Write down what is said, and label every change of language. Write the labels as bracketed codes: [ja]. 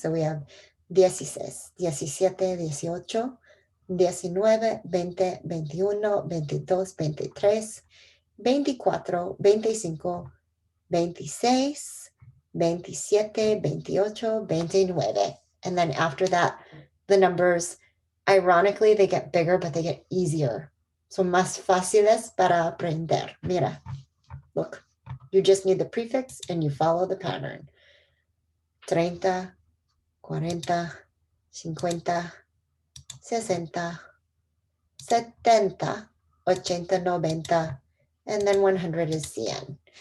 [en] So we have 16, 17, 18, 19, 20, 21, 22, 23, 24, 25, 26, 27, 28, 29. And then after that, the numbers, ironically, they get bigger, but they get easier. [es] Son más fáciles para aprender. [en] Mira, look, you just need the prefix and you follow the pattern. 30, 40, 50, 60, 70, 80, 90, and then 100 is cien.